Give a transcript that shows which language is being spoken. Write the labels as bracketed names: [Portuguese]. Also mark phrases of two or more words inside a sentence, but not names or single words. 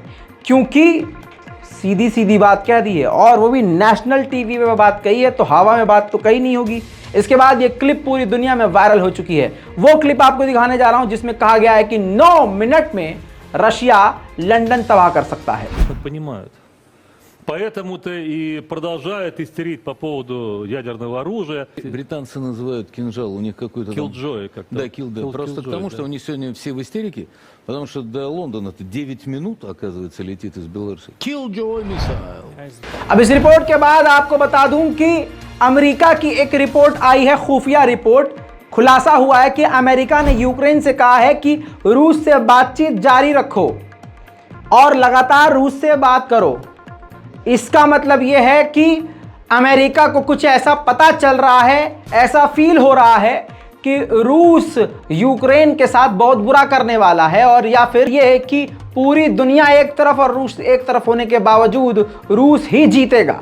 [Hindi] क्योंकि सीधी सीधी बात कह दी है, और वो भी [English] national TV [Hindi] में बात कही है, तो हवा में बात तो कही नहीं होगी। इसके बाद ये क्लिप पूरी दुनिया में वायरल हो चुकी है। वो क्लिप आपको दिखाने जा रहा हूं, जिसमें कहा गया है कि 9 मिनट में रशिया लंदन तबाह कर सकता है। [Russian] Поэтому-то и продолжают истерить по поводу ядерного оружия. Британцы называют кинжал, у них какой-то... Killjoy как-то. Да, Killjoy. Просто к тому, что они сегодня все в истерике, потому что до Лондона-то 9 минут, оказывается, летит из Беларуси. [English] Killjoy missile. [Hindi] अब इस रिपोर्ट के बाद आपको बता दूं कि अमेरिका की एक रिपोर्ट आई है, खुफिया रिपोर्ट। खुलासा हुआ है कि अमेरिका ने यूक्रेन से कहा है कि रूस से बातचीत जारी रखो और लगातार रूस से बात करो। इसका मतलब यह है कि अमेरिका को कुछ ऐसा पता चल रहा है, ऐसा फील हो रहा है कि रूस यूक्रेन के साथ बहुत बुरा करने वाला है, और या फिर यह है कि पूरी दुनिया एक तरफ और रूस एक तरफ होने के बावजूद रूस ही जीतेगा।